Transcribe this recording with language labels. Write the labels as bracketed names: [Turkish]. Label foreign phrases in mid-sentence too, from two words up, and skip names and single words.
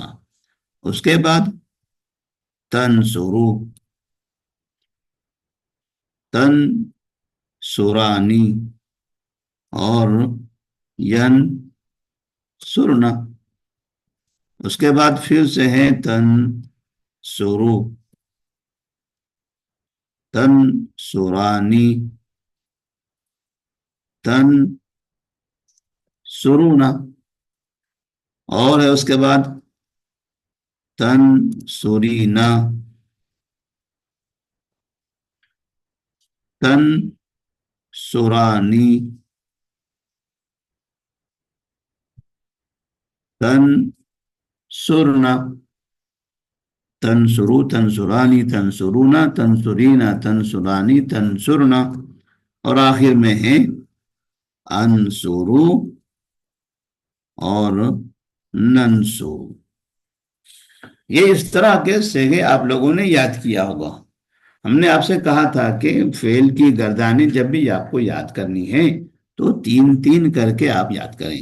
[Urdu] اس کے بعد تنصرو، تنصرانی اور ینصرنا. اس کے بعد پھر سے ہے تنصرو، [Arabic] تنصرانی، تنصرونا، [Urdu] اور ہے اس کے بعد [Arabic] تنصرینا، تنصرانی، تنصرنا، تنصرو، تنصرانی، تنصرونا، تنصرینا، تنصرانی، تنصرنا، [Urdu] اور آخر میں ہے انصرو اور ننصرو. یہ اس طرح کے صیغے آپ لوگوں نے یاد کیا ہوگا. ہم نے آپ سے کہا تھا کہ فعل کی گردانیں جب بھی آپ کو یاد کرنی ہے تو تین تین کر کے آپ یاد کریں.